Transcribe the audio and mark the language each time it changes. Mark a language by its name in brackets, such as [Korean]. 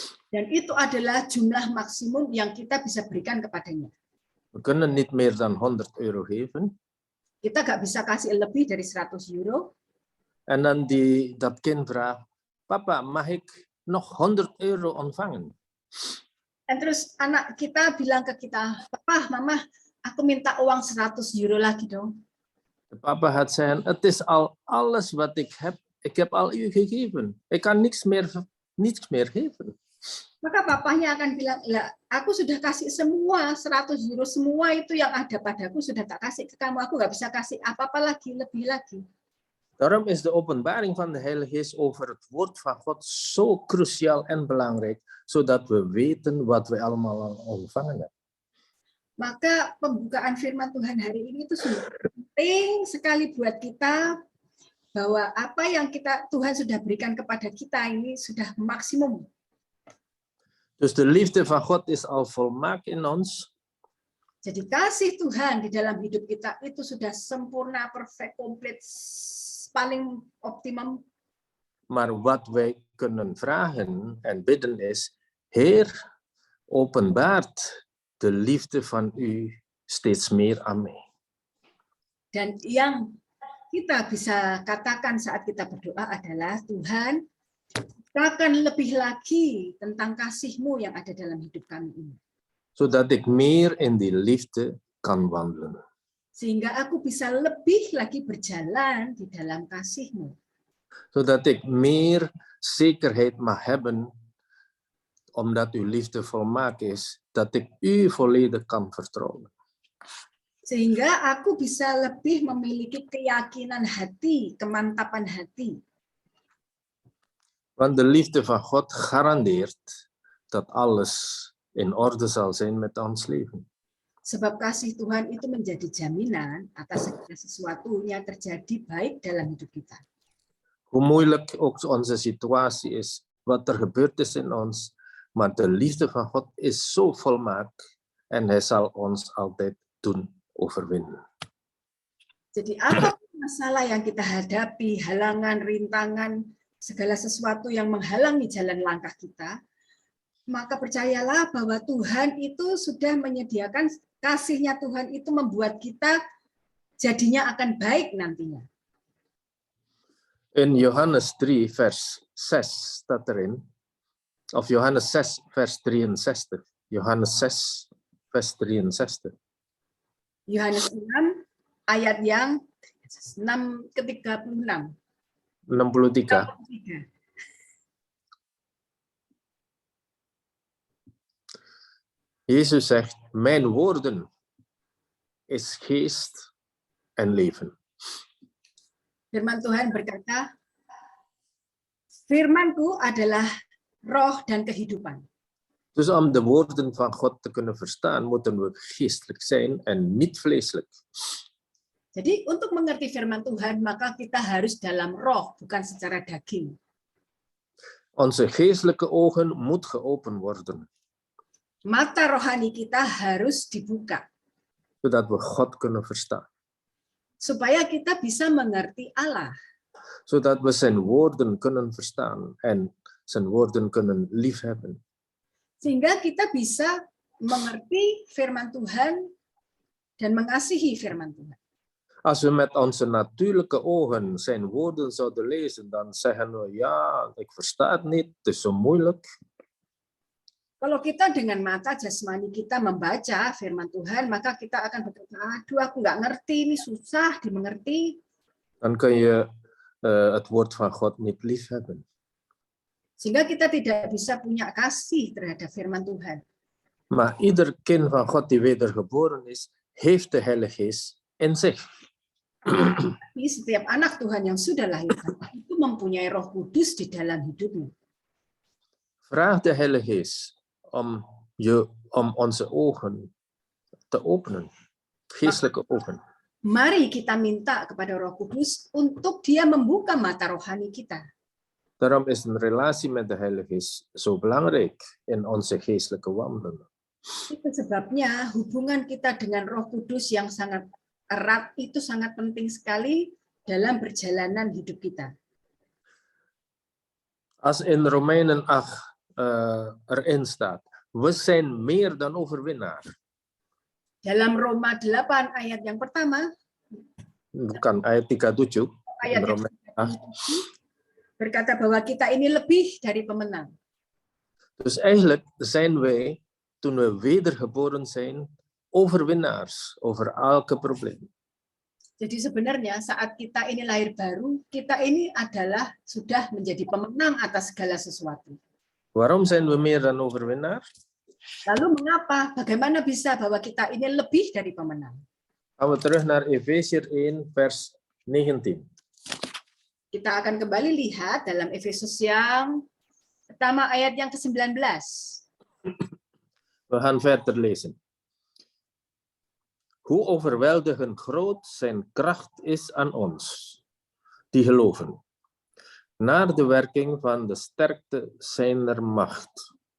[Indonesian] Dan itu adalah jumlah maksimum yang kita bisa berikan kepadanya. [Dutch] We kunnen niet meer dan 100 euro geven. [Indonesian] Kita nggak bisa kasih lebih dari 100 euro. [Dutch] En dan dat kind vraagt, papa, mag ik nog 100 euro ontvangen? [Indonesian] Dan terus anak kita bilang ke kita, papa, mama, aku minta uang 100 euro lagi dong. [Dutch] De papa gaat zeggen, het is al alles wat ik heb. Ik heb al u gegeven. Ik kan niks meer geven. [Indonesian] Maka papanya akan bilang, lah, aku sudah kasih semua 100 euro, semua itu yang ada padaku sudah tak kasih ke kamu. Aku nggak bisa kasih apa-apa lagi, lebih lagi. [Dutch] Daarom is de openbaring van de Heilige Geest over het woord van God zo cruciaal en belangrijk, zodat we weten wat we allemaal al ontvangen hebben. [Indonesian] Maka pembukaan firman Tuhan hari ini itu sudah penting sekali buat kita, bahwa apa yang Tuhan sudah berikan kepada kita ini sudah maksimum. [Dutch] Dus de liefde van God is al volmaakt in ons. [Indonesian] Jadi kasih Tuhan di dalam hidup kita itu sudah sempurna, perfect, komplit, paling optimum. [Dutch] Maar wat wij kunnen vragen en bidden is, Heer, openbaart de liefde van u steeds meer aan mij. [Indonesian] Dan yang kita bisa katakan saat kita berdoa adalah, Tuhan, katakan lebih lagi tentang kasih-Mu yang ada dalam hidup kami ini. [Dutch] Zodat ik meer in die liefde kan wandelen. [Indonesian] Sehingga aku bisa lebih lagi berjalan di dalam kasih-Mu. [Dutch] Zodat ik meer zekerheid mag hebben, omdat uw liefde volmaakt is, dat ik u volledig kan vertrouwen. [Indonesian] Sehingga aku bisa lebih memiliki keyakinan hati, kemantapan hati. [Dutch] Want de liefde van God garandeert dat alles in orde zal zijn met ons leven. [Indonesian] Sebab kasih Tuhan itu menjadi jaminan atas segala sesuatunya terjadi baik dalam hidup kita. [Dutch] Hoe moeilijk ook onze situatie is, wat er gebeurd is in ons, maar de liefde van God is zo volmaakt en hij zal ons altijd doen overwinnen. [Indonesian] Jadi apa masalah yang kita hadapi, halangan, rintangan, segala sesuatu yang menghalangi jalan langkah kita, maka percayalah bahwa Tuhan itu sudah menyediakan, kasih-Nya Tuhan itu membuat kita jadinya akan baik nantinya. [Dutch] In Johannes 3 vers 6 staat erin, of Johannes 6 vers 63, Johannes 6 vers 63. [Indonesian] Yohanes 6 ayat yang 6 ke 36. 63. [Dutch] Jezus zegt, mijn woorden is geest en leven. [Indonesian] Firman Tuhan berkata, firman-Ku adalah roh dan kehidupan. [Dutch] Dus om de woorden van God te kunnen verstaan, moeten we geestelijk zijn en niet vleeselijk. [Indonesian] Jadi untuk mengerti firman Tuhan, maka kita harus dalam roh, bukan secara daging. [Dutch] Onze geestelijke ogen moet geopend worden. [Indonesian] Mata rohani kita harus dibuka. [Dutch] Zodat we God kunnen verstaan. [Indonesian] Supaya kita bisa mengerti Allah. [Dutch] Zodat we zijn woorden kunnen verstaan en zijn woorden kunnen liefhebben. [Indonesian] Sehingga kita bisa mengerti firman Tuhan dan mengasihi firman Tuhan. [Dutch] Als we met onze natuurlijke ogen zijn woorden zouden lezen, dan zeggen we, ja, ik versta het niet, het is zo moeilijk. [Indonesian] Kalau kita dengan mata jasmani kita membaca firman Tuhan, maka kita akan berkata, aduh aku nggak ngerti, ini susah dimengerti. [Dutch] Dan kun je het woord van God niet liefhebben. [Indonesian] Sehingga kita tidak bisa punya kasih terhadap firman Tuhan. [Dutch] Maar ieder kind van God die wedergeboren is, heeft de Heilige Geest in zich. [Indonesian] Tapi setiap anak Tuhan yang sudah lahir itu mempunyai Roh Kudus di dalam hidupnya. [Dutch] Vraag de Heilige Geest om onze ogen te openen, geestelijke ogen. [Indonesian] Mari kita minta kepada Roh Kudus untuk Dia membuka mata rohani kita. [Dutch] Daarom is een relatie met de Heilige Geest zo belangrijk in onze geestelijke wandelen. [Indonesian] Itu sebabnya hubungan kita dengan Roh Kudus yang sangat erat itu sangat penting sekali dalam perjalanan hidup kita. [Dutch] Als in Romeinen 8 erin staat, we zijn meer dan overwinnaar. [Indonesian] Dalam Roma 8 ayat yang pertama, Bukan ayat 37, ayat [Dutch] Romeinen [Indonesian] berkata bahwa kita ini lebih dari pemenang. [Dutch] Dus eigenlijk zijn wij, toen we wedergeboren zijn, overwinnaars over elke probleem. [Indonesian] Jadi sebenarnya saat kita ini lahir baru, kita ini adalah sudah menjadi pemenang atas segala sesuatu. [Dutch] Waarom zijn we meer dan overwinnaar? [Indonesian] Lalu mengapa? Bagaimana bisa bahwa kita ini lebih dari pemenang? [Dutch] Gaan we terug naar Efesiërs 1 vers 19. [Indonesian] Kita akan kembali lihat dalam Efesus yang pertama ayat yang ke-19. [Dutch] We gaan verder lezen. Hoe overweldigend groot zijn kracht is aan ons, die geloven, naar de werking van de sterkte zijner macht.